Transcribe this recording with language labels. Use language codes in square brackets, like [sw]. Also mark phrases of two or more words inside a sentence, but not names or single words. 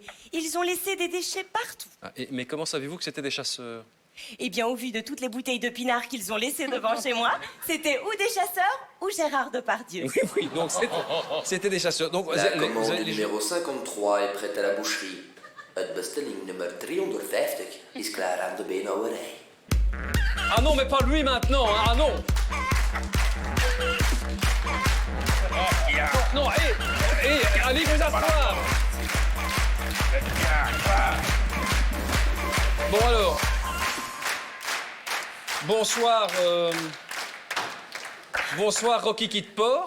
[fr] Ils ont laissé des déchets partout. Ah, mais comment savez-vous que c'était des chasseurs? Eh bien, au vu de toutes les bouteilles de pinard qu'ils ont laissées devant chez moi, c'était ou des chasseurs ou Gérard Depardieu. Oui, donc c'était des chasseurs. Donc, La commande numéro 53 est prête à la boucherie. [nl] Het bestelling nummer 350 is klaar aan de beenhouwerij. [fr] Ah non, mais pas lui maintenant, hein. Ah non. Non, allez vous asseoir. Bon alors, Bonsoir, bonsoir, Rocky Kid Porc.